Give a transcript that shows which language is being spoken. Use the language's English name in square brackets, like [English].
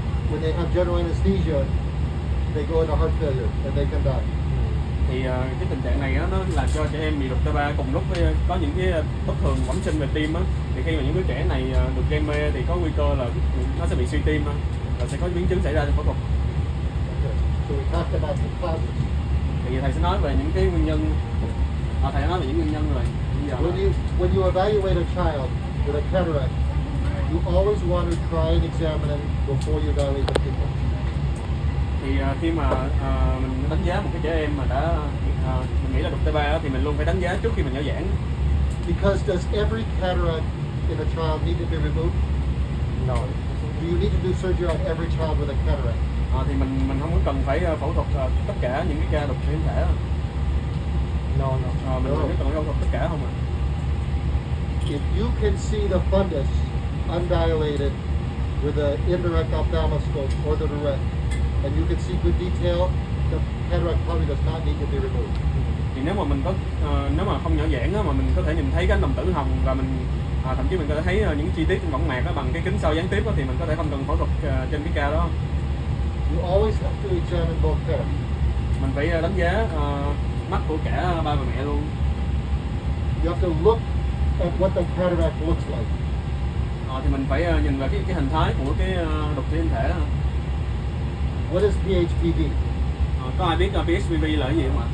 [English] When they have general anesthesia, they go into heart failure and they can die. [Vietnamese] Thì cái tình trạng này nó làm cho trẻ em bị đục T3 cùng lúc với có những cái bất thường bẩm sinh về tim á. Thì khi mà những đứa trẻ này được gây mê thì có nguy cơ là nó sẽ bị suy tim và sẽ có biến chứng xảy ra trong phẫu thuật. [English] Okay. So we talked about the causes. [Vietnamese] Thì thầy sẽ nói về những cái nguyên nhân. Thầy đã nói về những nguyên nhân rồi. [English] When you evaluate a child with a cataract, you always want to try and examine them before you evaluate the people. [Vietnamese] Thì khi mà mình đánh giá một cái trẻ em mà đã mình nghĩ là đục T3 thì mình luôn phải đánh giá trước khi mình giáo giảng. [English] Because does every cataract in a child need to be removed? No. Do you need to do surgery on every child with a cataract? [Vietnamese] Thì mình không có cần phải phẫu thuật tất cả những cái ca đục thủy tinh thể. [English] No, no. [Vietnamese] Mình có cần phẫu thuật tất cả không ạ? [English] If you can see the fundus undilated with an indirect ophthalmoscope or the direct, and you can see good detail, the cataract probably does not need to be removed. [Vietnamese] Thì nếu mà mình có nếu mà không nhỏ giãn á, mà mình có thể nhìn thấy cái đồng tử hồng và mình thậm chí mình có thể thấy những chi tiết trên võng mạc đó bằng cái kính sau gián tiếp đó, thì mình có thể không cần phẫu thuật trên cái ca đó. [English] You always have to examine both cataracts. [Vietnamese] Mình phải đánh giá mắt của cả ba và mẹ luôn. [English] You have to look at what the cataract looks like. [Vietnamese] Thì mình phải nhìn vào cái hình thái của cái đục thủy tinh thể đó. [English] What is PHPV? [Vietnamese] Có ai biết PHPV là cái gì không ạ?